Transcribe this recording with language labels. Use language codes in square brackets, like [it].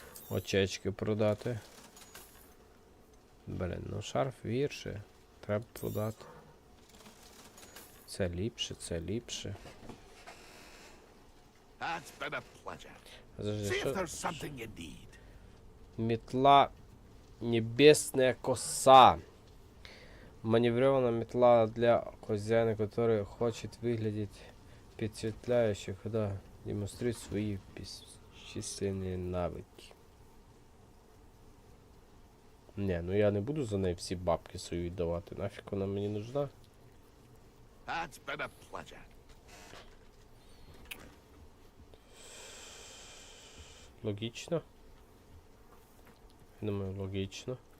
[uk] Очечки продати. Блін, ну шарф гірше. Треба продати. Це ліпше, це ліпше. [en] That's been a pleasure. [ru] Подожди, [en] See if [uk] що? [en] there's something you need. [ru] Метла небесная коса. Маневренная метла для хозяина, который хочет выглядеть впечатляюще, когда демонстрирует свои бесчисленные навыки. [uk] Не, ну я не буду за неї всі бабки свої віддавати. Нафіг вона мені нужна? [en] That's been a pleasure. [uk] Логічно. Я думаю, логічно.